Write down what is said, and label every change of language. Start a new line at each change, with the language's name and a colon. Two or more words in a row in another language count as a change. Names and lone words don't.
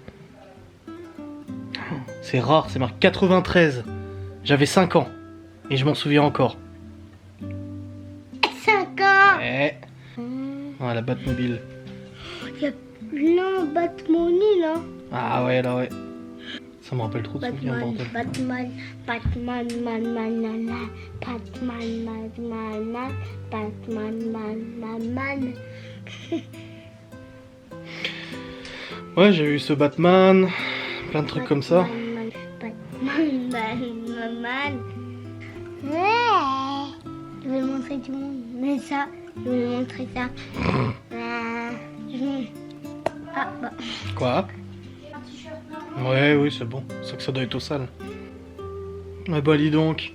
French: C'est rare, c'est marqué 93. J'avais 5 ans. Et je m'en souviens encore. 5 ans. Ouais. Ouais, la Batmobile. Il y a plein de Batmobile, là. Ah ouais, là ouais. Ça me rappelle trop de souvenirs, Batman, bordel. Batman, Batman, man, man, man, man, Batman, man, man, man, Batman, man, man, man. Ouais, j'ai eu ce Batman. Plein de trucs comme ça. Batman, man, man. Ouais. Je vais le montrer tout le monde. Mais ça, je vais le montrer ça. Ah, bah. Quoi? Ouais, oui, c'est bon. C'est que ça doit être au sale. Ouais, bah, dis donc.